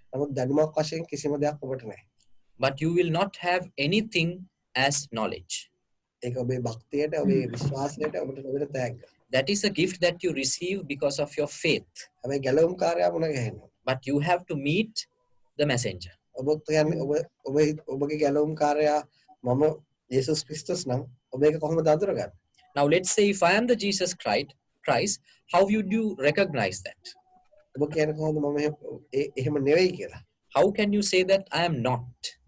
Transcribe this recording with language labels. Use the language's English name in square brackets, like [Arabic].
[Sinhala] නමුත් දැනුමක් වශයෙන් කිසිම දෙයක් ඔබට නැහැ. [English] but you will not have anything as knowledge. [Sinhala] ඒක ඔබේ භක්තියට ඔබේ විශ්වාසයට ඔබට ලැබෙන තෑග්ග. [English] That is a gift that you receive because of your faith. [Sinhala] හැබැයි ගැලවුම් කාර්යය මුණ ගැහෙනවා. [English] But you have to meet the messenger. [Sinhala] ඔබ කියන්නේ ඔබගේ ගැලවුම් කාර්යය මම යේසුස් ක්‍රිස්තුස් නම් ඔබ ඒක කොහොමද අඳුරගන්නේ? [English] Now let's say if I am the Jesus Christ, how would you recognize that? [Sinhala] ඔබ කියන කොහොමද මම එහෙම නෙවෙයි කියලා? [English] How can you say that I am not?